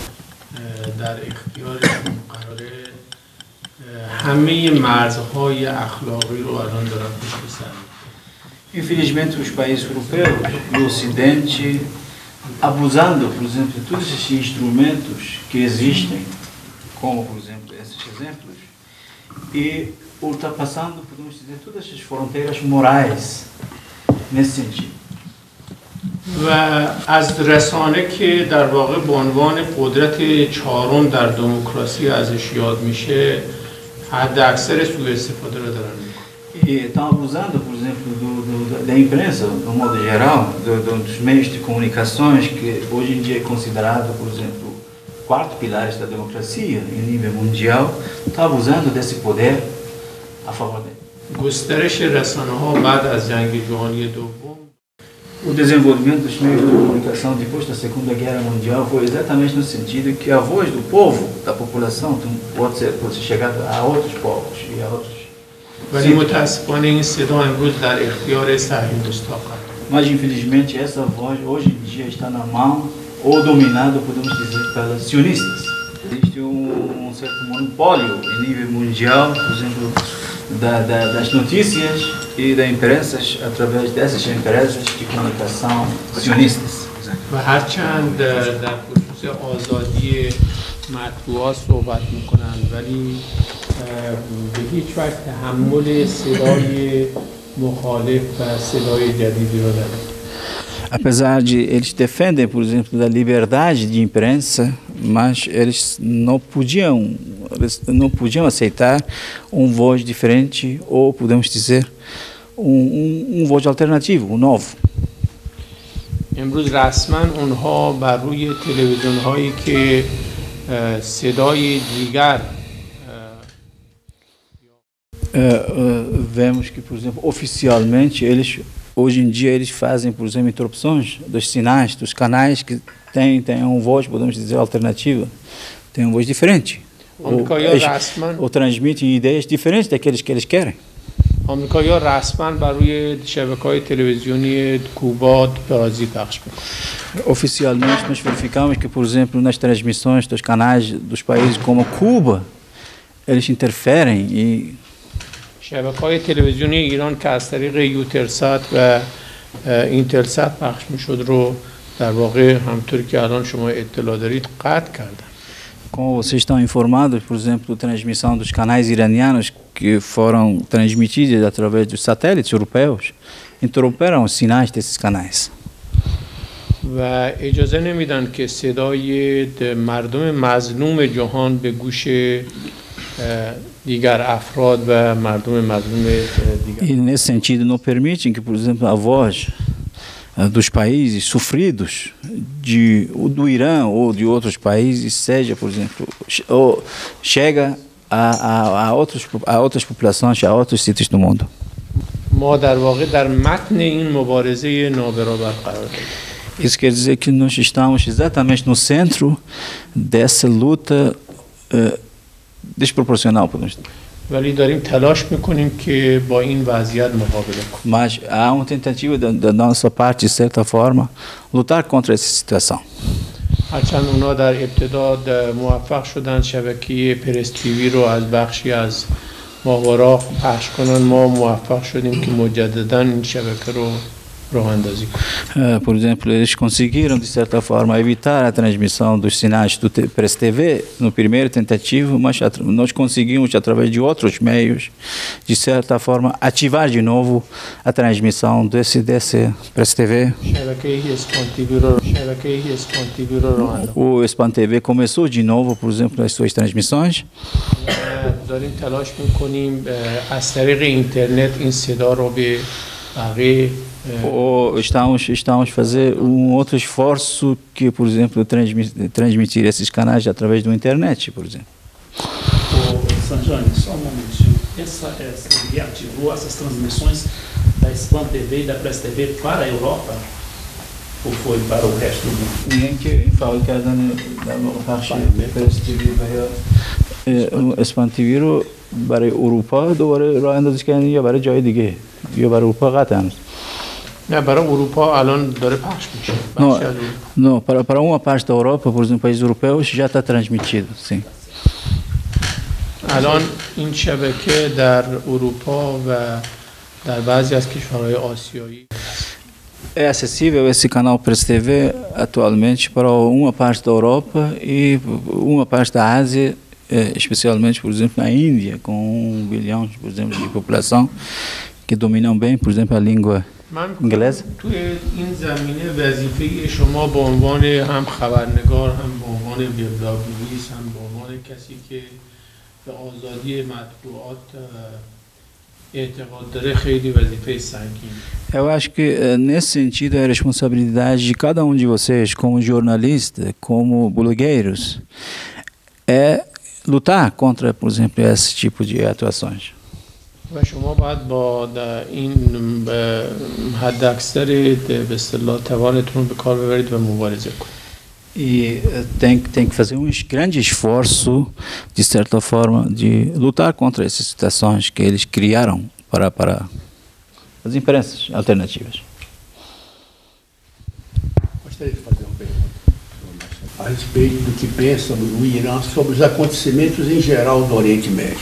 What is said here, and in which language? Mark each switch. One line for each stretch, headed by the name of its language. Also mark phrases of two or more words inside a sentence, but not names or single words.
Portuguese: Infelizmente, os países europeus do Ocidente, abusando, por exemplo, de todos esses instrumentos que existem, como, por exemplo, esses exemplos, e ultrapassando, podemos dizer, todas as fronteiras morais nesse sentido.
Persian: و از رسانه که در واقع به عنوان قدرت چهارم در دموکراسی ازش یاد میشه حد اکثر سوء استفاده را دارن میکنن.
Portuguese: E estão abusando, por exemplo, da imprensa, no modo geral, dos meios de comunicações, que hoje em dia é considerado, por exemplo, o quarto pilar da democracia em nível mundial, está abusando desse poder a favor dele.
Persian: گسترش رسانه‌ها بعد از جنگ جهانی دوم
Portuguese: O desenvolvimento dos meios de comunicação depois da Segunda Guerra Mundial foi exatamente no sentido que a voz do povo, da população, pode ser chegada a outros povos e a outros.
Persian: ولی متاسفانه این صدا امروز در اختیار صهیونیست‌ها قرار گرفت.
Portuguese: Mas infelizmente essa voz hoje em dia está na mão ou dominada, podemos dizer, pelos sionistas. Existe um certo monopólio em nível mundial, por exemplo, das notícias e da imprensa através dessas empresas de comunicação sionistas.
Persian: و هرچند در خصوص آزادی مطبوعات صحبت میکنن ولی به هیچ وجه تحمل صدای مخالف و صدای جدیدی رو ندارن.
Portuguese: Apesar de eles defendem, por exemplo, da liberdade de imprensa, mas eles não podiam aceitar voz diferente ou podemos dizer voz alternativo, novo.
Persian: امروز رسما اونها بر روی تلویزیون هایی که صدای دیگر
Portuguese: vemos que, por exemplo, oficialmente hoje em dia eles fazem, por exemplo, interrupções dos sinais, dos canais que têm uma voz, podemos dizer, alternativa, tem uma voz diferente. Ou transmitem ideias diferentes daqueles que eles querem.
Persian: آمریکایی‌ها رسما بر روی شبکه‌های تلویزیونی کوبا بازی پخش می‌کنند.
Portuguese: Oficialmente nós verificamos que, por exemplo, nas transmissões dos canais dos países como Cuba, eles interferem e
Persian: شبکه‌های تلویزیونی ایران که از طریق یوترسات و اینترسات پخش می‌شد رو در واقع همونطوری که الان شما اطلاع دارید قطع کردن.
Portuguese: Como vocês estão informados, por exemplo, transmissão dos canais iranianos que foram transmitidos através dos satélites europeus, interromperam os sinais desses canais.
Persian: و اجازه نمیدن که صدای مردم مظلوم جهان به گوش دیگر افراد و مردم مظلوم دیگر.
Portuguese: E nesse sentido não permitem que, por exemplo, a voz dos países sofridos do Irã ou de outros países seja, por exemplo, ou chega a outras populações, a outros sítios do mundo.
Persian: ما در واقع در متن این مبارزه نابرابر قرار داریم.
Portuguese: Isso quer dizer que nós estamos exatamente no centro dessa luta desproporcional, podemos dizer.
Persian: ولی داریم تلاش میکنیم که با این وضعیت مقابله کنیم.
Portuguese: Mas há uma tentativa da nossa parte, de certa forma, lutar contra essa situação.
Persian: هرچند اونا در ابتدا موفق شدن شبکه پرس تیوی رو از بخشی از ماهوارا پخش کنن، ما موفق شدیم که مجددا این شبکه رو راه اندازی کنیم.
Portuguese: Por exemplo, eles conseguiram, de certa forma, evitar a transmissão dos sinais do Press TV no primeiro tentativo, mas nós conseguimos, através de outros meios, de certa forma, ativar de novo a transmissão desse Press TV. O Span TV começou de novo, por exemplo, as suas transmissões.
Persian: داریم تلاش میکنیم از طریق اینترنت این صدا رو به بقیه
Portuguese: Ou estamos a fazer outro esforço que, por exemplo, transmitir esses canais através da internet, por exemplo. Sanjani, só um momentinho. Essa reativou essas transmissões da Span TV e da Press TV para a Europa ou foi para o resto do mundo?
Persian: اسپان تیوی رو برای اروپا دوباره راه اندازی کردن یا برای جای دیگه یا برای اروپا قطعا نه برای اروپا الان داره پخش میشه.
Portuguese: Não, para uma parte da Europa, por exemplo, países europeus já está transmitido, sim.
Persian: الان این شبکه در اروپا و در بعضی از کشورهای آسیایی
Portuguese: É acessível esse canal Press TV atualmente para uma parte da Europa e uma parte da Ásia, especialmente, por exemplo, na Índia, com 1 bilhão, por exemplo, de população, que dominam bem, por exemplo, a língua inglesa.
Persian: توی این زمینه وظیفه شما به عنوان هم خبرنگار، هم به عنوان وبلاگ‌نویس، هم به عنوان کسی که به آزادی مطبوعات اعتقاد داره خیلی وظیفه سنگین.
Portuguese: Eu acho que nesse sentido é a responsabilidade de cada um de vocês, como jornalista, como blogueiros, é lutar contra, por exemplo, esse tipo de atuações.
Persian: و شما باید با این حد اکثر به اصطلاح توانتون به کار ببرید و مبارزه کنید.
Portuguese: E tem que fazer um grande esforço, de certa forma, de lutar contra essas situações que eles criaram para as imprensas alternativas. Gostaria de fazer uma pergunta a respeito do que pensa o Irã sobre os acontecimentos em geral do Oriente Médio.